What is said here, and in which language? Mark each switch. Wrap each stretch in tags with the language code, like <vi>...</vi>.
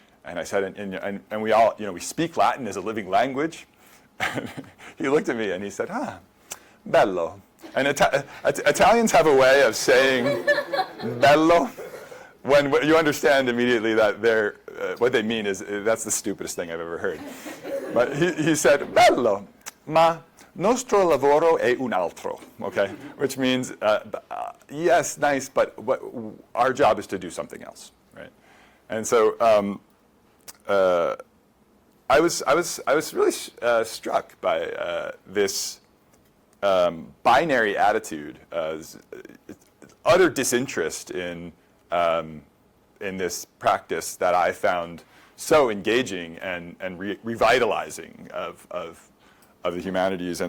<en>And I said, and we all, we speak Latin as a living language. He looked at me and he said, bello. And Italians have a way of saying bello when you understand immediately that what they mean is, that's the stupidest thing I've ever heard. But he said,</en> <it>bello, ma nostro lavoro è un altro,</it> <en>okay? Which means, yes, nice, but our job is to do something else, right? And so I was really struck by this binary attitude, utter disinterest in this practice that I found so engaging and revitalizing of the humanities.</en>